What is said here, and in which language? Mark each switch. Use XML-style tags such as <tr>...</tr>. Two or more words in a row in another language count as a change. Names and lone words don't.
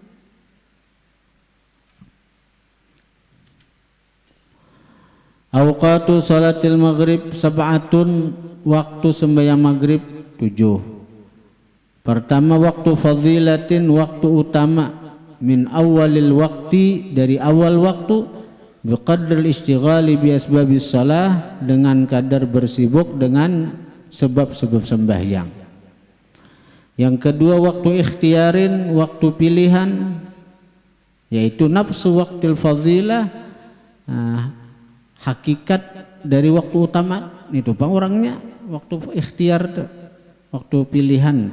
<ar>أوقات صلاة المغرب سبعة,</ar> <id>waktu sembahyang maghrib 7. Pertama</id> <ar>وقت فضيلة,</ar> <id>waktu utama,</id> <ar>من أول الوقت,</ar> <id>dari awal waktu,</id> <ar>بقدر الاشتغال بأسباب الصلاة,</ar> <id>dengan kadar bersibuk dengan sebab-sebab sembahyang. Yang kedua</id> <ar>وقت اختيار,</ar> <id>waktu pilihan, yaitu</id> <ar>نفس وقت الفضيلة,</ar> <id>hakikat dari waktu utama itu bang orangnya waktu ikhtiar tuh, waktu pilihan.</id>